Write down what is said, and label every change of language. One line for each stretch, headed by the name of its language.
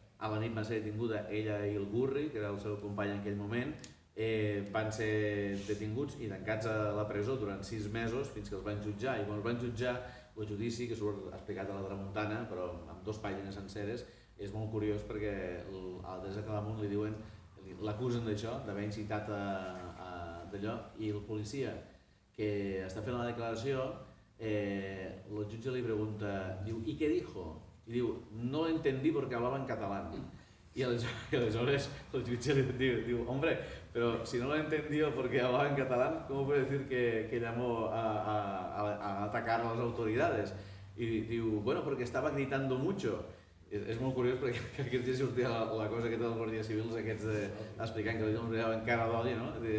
Catalan: A la nit va ser detinguda ella i el Gurri, que era el seu company en aquell moment, van ser detinguts i tancats a la presó durant 6 mesos fins que els van jutjar, i quan els van jutjar el judici, que surt explicat a la Tramuntana però amb 2 pàgines senceres, és molt curiós perquè a la Teresa Claramunt li diuen, l'acusen d'això, d'haver incitat d'allò, i el policia que està fent la declaració, el jutge li pregunta, diu,
Spanish: ¿y qué dijo?
Catalan: Y diu,
Spanish: no lo entendí porque hablaba en catalán.
Catalan: Y aleshores el jutge
Spanish: le diu, hombre, pero si no lo entendió porque hablaba en catalán, ¿cómo puede decir que llamó a atacar a las autoridades? Y
Catalan: diu,
Spanish: bueno, porque estaba gritando mucho.
Catalan: És molt curiós perquè aquest dia sortia la cosa aquesta dels guàrdies civils aquests explicant que els miraven cara d'oli, no?